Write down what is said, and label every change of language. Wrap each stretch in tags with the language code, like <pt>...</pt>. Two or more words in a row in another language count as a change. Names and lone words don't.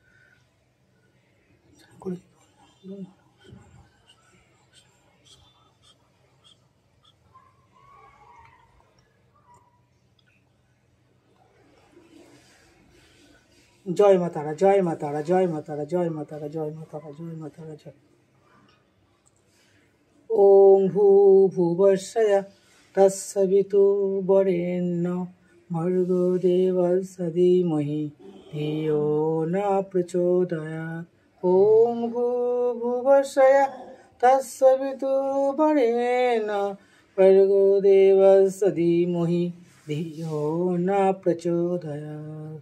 <bn>জয় মা তারা, জয় মা তারা, জয় মা তারা, জয় মা তারা, জয় মা তারা, জয় মা তারা, জয়।</bn> <sa>ওম ভূর্ভুবস্সুঃ তৎসবিতুর্বরেণ্যং ভর্গো দেবস্য ধীমহি ধিয়ো ন প্রচোদয়াৎ। ওম ভূর্ভুবস্সুঃ তৎসবিতুর্বরেণ্যং ভর্গো দেবস্য ধীমহি ধিয়ো ন প্রচোদয়াৎ।</sa>